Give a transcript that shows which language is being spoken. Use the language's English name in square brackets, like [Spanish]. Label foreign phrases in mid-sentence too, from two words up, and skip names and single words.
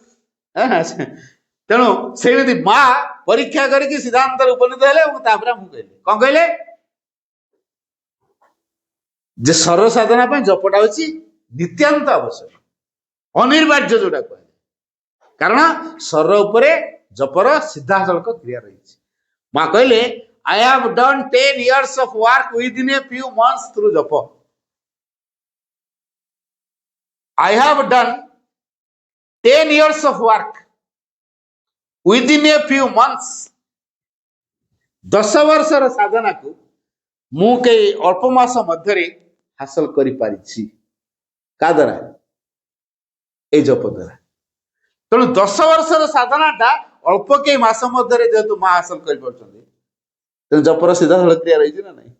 [Odia] ତେଣୁ ସେମିତି ମା ପରୀକ୍ଷା କରିକି ସିଦ୍ଧାନ୍ତରେ ଉପନୀତ ହେଲେ ଏବଂ ତାପରେ ମୁଁ କହିଲି କଣ କହିଲେ, ଯେ ସର୍ବ ସାଧନା ପାଇଁ ଜପଟା ହଉଛି ନିତ୍ୟାନ୍ତ ଆବଶ୍ୟକ, ଅନିବାର୍ଯ୍ୟ ଯୋଉଟା କୁହାଯାଏ। କାରଣ ଶରୀର ଉପରେ ଜପର ସିଧାସଳଖ କ୍ରିୟା ରହିଛି। ମା କହିଲେ [English] I have done 10 years of work within a few months through japa. I have done 10 years of work within a few months. [Odia] 10 ବର୍ଷର ସାଧନାକୁ ମୁଁ କେହି ଅଳ୍ପ ମାସ ମଧ୍ୟରେ ହାସଲ କରିପାରିଛି। କା ଦ୍ୱାରା? ଏଇ ଜପ ଦ୍ୱାରା। ତେଣୁ 10 ବର୍ଷର ସାଧନାଟା ଅଳ୍ପ କେହି ମାସ ମଧ୍ୟରେ ଯେହେତୁ ମା ହାସଲ କରିପାରୁଛନ୍ତି, ତେଣୁ ଜପର ସିଧାସଳଖ କ୍ରିୟା ରହିଛି ନା ନାହିଁ।